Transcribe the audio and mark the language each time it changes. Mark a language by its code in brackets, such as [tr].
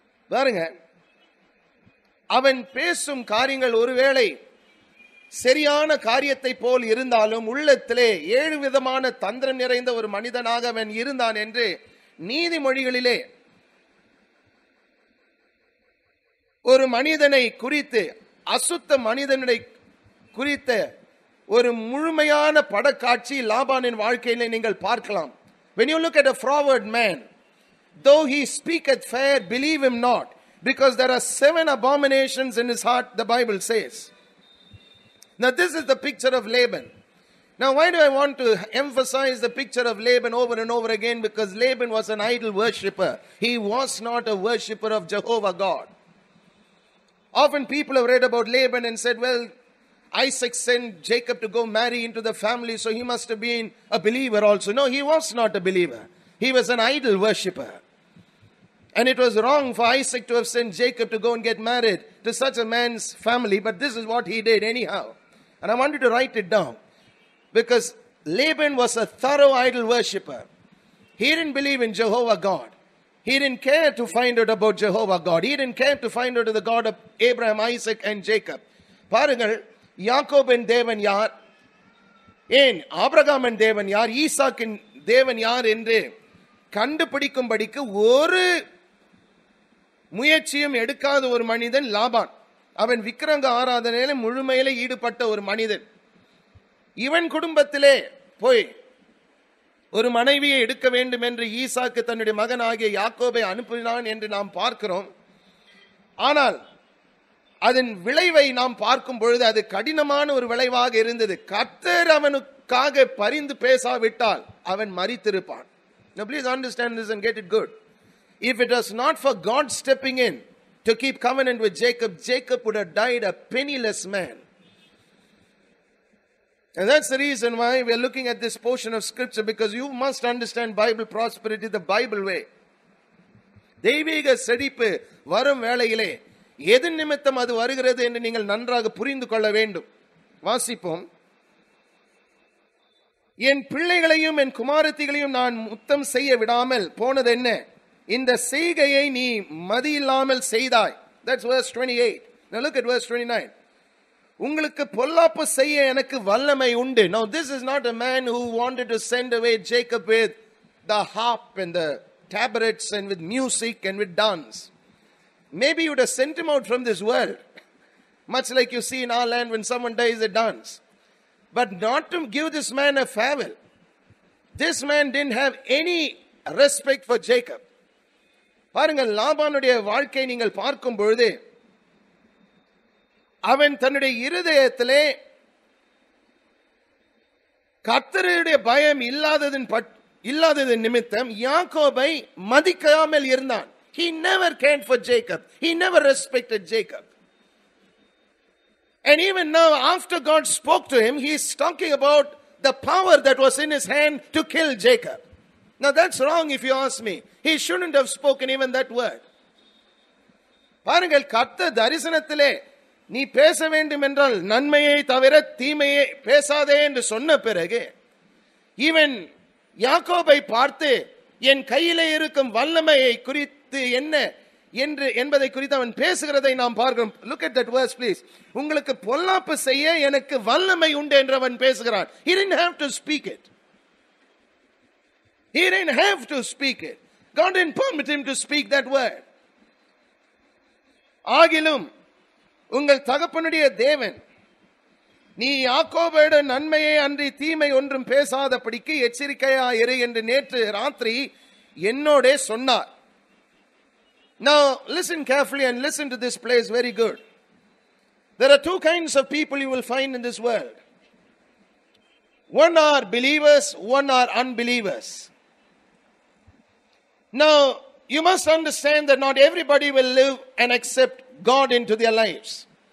[ta] பாருங்க, அவன் பேசும் காரியங்கள் ஒருவேளை சரியான காரியத்தை போல் இருந்தாலும் உள்ளத்திலே 7 விதமான தந்திரம் நிறைந்த ஒரு மனிதனாக அவன் இருந்தான் என்று நீதிமொழிகளிலே ஒரு மனிதனை குறித்து, அசுத்த மனிதனை குறித்த ஒரு முழுமையான படக்காட்சி லாபானின் வாழ்க்கையிலே நீங்கள் பார்க்கலாம். [en] When you look at a froward man, though he speaketh fair, believe him not, because there are 7 abominations in his heart, the Bible says. Now this is the picture of Laban. Now why do I want to emphasize the picture of Laban over and over again? Because Laban was an idol worshipper. He was not a worshipper of Jehovah God. Often people have read about Laban and said, well, Isaac sent Jacob to go marry into the family, so he must have been a believer also. No, he was not a believer. He was an idol worshipper. And it was wrong for Isaac to have sent Jacob to go and get married to such a man's family, but this is what he did anyhow. And I wanted to write it down, because Laban was a thorough idol worshipper. He didn't believe in Jehovah God. He didn't care to find out about Jehovah God. He didn't care to find out the God of Abraham, Isaac and Jacob. [ta] பாருங்கள், யாக்கோபின் தேவன் யார், ஏன் ஆபிரகாமின் தேவன் யார், ஈசாக்கின் தேவன் யார் என்று கண்டுபிடிக்கும்படிக்கு ஒரு முயற்சியும் எடுக்காத ஒரு மனிதன் லாபான். அவன் விக்கிரக ஆராதனையில முழுமையிலே ஈடுபட்ட ஒரு மனிதன். இவன் குடும்பத்திலே போய் ஒரு மனைவியை எடுக்க வேண்டும் என்று ஈசாக்கு தன்னுடைய மகனாகிய யாக்கோபை அனுப்பினான் என்று நாம் பார்க்கிறோம். ஆனால் அதன் விளைவை நாம் பார்க்கும் பொழுது அது கடினமான ஒரு விளைவாக இருந்தது. கர்த்தர் அவனுக்காக பரிந்து பேசாவிட்டால் அவன் மரித்திருப்பான். [en] Now please understand this and get it good. If it was not for God stepping in to keep covenant with Jacob, Jacob would have died a penniless man. And that's the reason why we are looking at this portion of scripture, because you must understand Bible prosperity the Bible way. [ta] தெய்வீக செழிப்பு வரும் வேளையிலே எது நிமித்தம் அது வருகிறது என்று நீங்கள் நன்றாக புரிந்து கொள்ள வேண்டும். வாசிப்போம். என் பிள்ளைகளையும் என் குமாரத்திகளையும் நான் முத்தம் செய்ய விடாமல் போனது என்ன? இந்த செய்கையை நீ மதியில்லாமல் செய்தாய். [en] That's verse 28. Now look at verse 29. [ta] உங்களுக்கு பொல்லாப்பு செய்ய எனக்கு வல்லமை உண்டு. [en] Now this is not a man who wanted to send away Jacob with the harp and the tabrets and with music and with dance. maybe you would have sent him out from this world. Much like you see in our land when someone dies, they dance. But not to give this man a farewell. This man didn't have any respect for Jacob. [ta] பாருங்கள், லாபானுடைய வாழ்க்கை நீங்கள் பார்க்கும் பொழுது அவன் தன்னுடைய இருதயத்திலே கர்த்தருடைய பயம் இல்லாததன் நிமித்தம் யாக்கோபை மதிக்காமல் இருந்தான். [en] He never cared for Jacob. He never respected Jacob. And even now, after God spoke to him, he is talking about the power that was in his hand to kill Jacob. Now that's wrong if you ask me. He shouldn't have spoken even that word. [ta] பாருங்கள், கர்த்தர் தரிசனத்திலே நீ பேச வேண்டும் என்றால் நன்மையை தவிர தீமையை பேசாதே என்று சொன்ன பிறகு இவன் யாக்கோபை பார்த்து என் கையிலே இருக்கும் வல்லமையை குறித்து என்ன என்பதை குறித்து அவன் பேசுகிறதை நாம் பார்க்கிறோம். [en] Look at that verse please. [ta] உங்களுக்கு பொல்லாப்பு செய்ய எனக்கு வல்லமை உண்டு என்று அவன் பேசுகிறான். [en] He didn't have to speak it. He didn't have to speak it. God didn't permit him to speak that word. [ta] ஆகிலும் உங்கள் தகப்பனுடைய தேவன் நீ யாக்கோபோட நன்மையை அன்றி தீமை ஒன்றும் பேசாதபடிக்கு எச்சரிக்கையாயிரு என்று நேற்று ராத்திரி என்னோடே சொன்னார். [en] Now listen carefully and listen to this place very good. There are two kinds of people you will find in this world. One are believers, one are unbelievers. Now you must understand that not everybody will live and accept God into their lives.